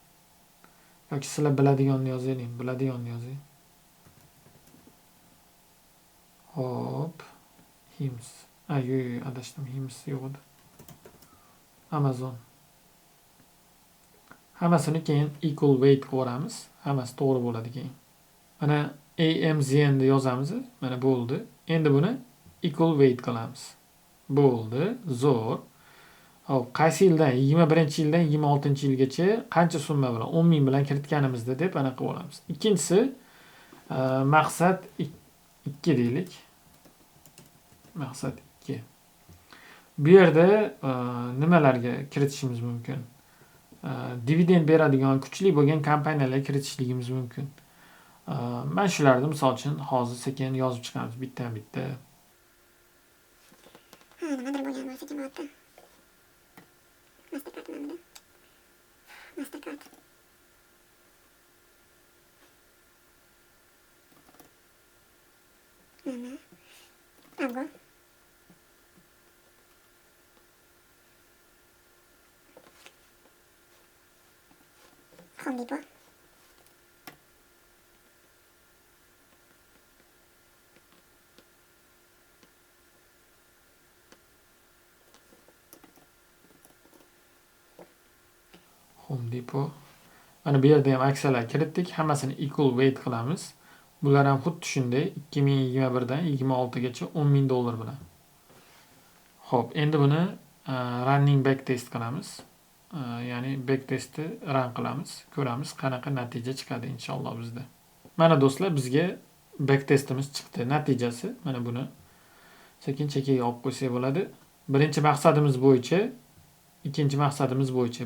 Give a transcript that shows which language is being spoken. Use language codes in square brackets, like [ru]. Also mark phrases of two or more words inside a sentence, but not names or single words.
[uz] Yoki sizlar biladiganni yozaylik, biladiganni yozing. Hop. Hims. Yo'q, adashdim. Hims yo'q edi. Amazon. Hammasini keyin [en] equal weight [uz] qilib hammasi to'g'ri bo'ladi keyin. Mana AMZN deb yozamiz. Mana bo'ldi. Endi buni [en] equal weight [uz] qilamiz. Bo'ldi. Zo'r. Hop, qaysi yildan? 21-yildan 26-yilgacha qancha summa bilan 10 ming bilan kiritganimizda deb anaqa qilib olamiz. Ikkinchisi maqsad 2 deylik. Maqsad 2. Bu yerda nimalarga kiritishimiz mumkin? Dividend beradigan kuchli bo'lgan kompaniyalarga kiritishligimiz mumkin. Men shularni misol uchun hozir sekin yozib chiqamiz bitta-bitta. Nimadir bo'lgan bo'lsa jamoatda. Mastercard nomida. Mastercard. Algo. Home Depot. Home Depot. Mana bu yerda ham aksiyalar kiritdik. Hammasini [en] equal weight [uz] qilamiz. Bular ham xuddi shunday 2021 dan 26gacha 10 ming dollar bilan. Xo'p, endi buni [en] running back test [uz] qilamiz. Ya'ni [en] back testni [uz] run qilamiz. Ko'ramiz qanaqa natija chiqadi inshaalloh bizda. Mana do'stlar, bizga [en] back testimiz [uz] chiqdi. Natijasi mana buni sekin-chekkaga olib qo'ysak bo'ladi. Birinchi maqsadimiz bo'yicha, ikkinchi maqsadimiz bo'yicha.